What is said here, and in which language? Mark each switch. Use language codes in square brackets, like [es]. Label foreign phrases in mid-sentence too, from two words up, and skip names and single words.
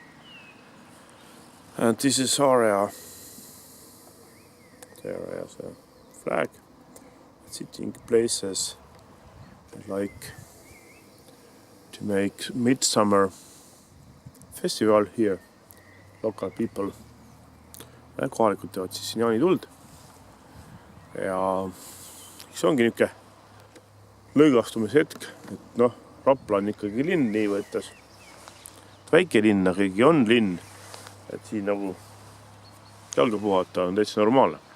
[en] And this is area. There is a flag. Sitting places like to make midsummer festival here. Local people. [et] Kohalikud teevad siis siin jaanituld. Ja see ongi niuke lõõgastumishetk, et Rapla on ikkagi linn nii võttes. Väike linn, aga ikkagi on linn. Et siin nagu jalga puhata on täitsa normaalne.